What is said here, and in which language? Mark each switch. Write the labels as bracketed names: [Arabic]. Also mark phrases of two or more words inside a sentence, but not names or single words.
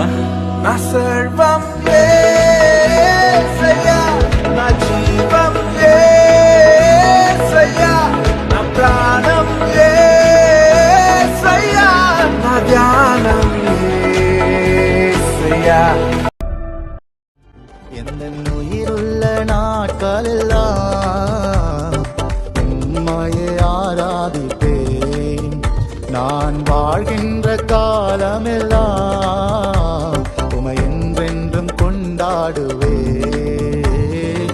[Telugu] నా సర్వం యేసయ్యా నా జీవం యేసయ్యా నా ప్రాణం యేసయ్యా నా ధ్యానం యేసయ్యా [Tamil] எந்தன் உயிருள்ள நாட்களெல்லாம் உம்மையை ஆராதிப்பேன். நான் வாழ்கின்ற காலமெல்லாம் உமை என்றென்றும் கொண்டாடுவேன்.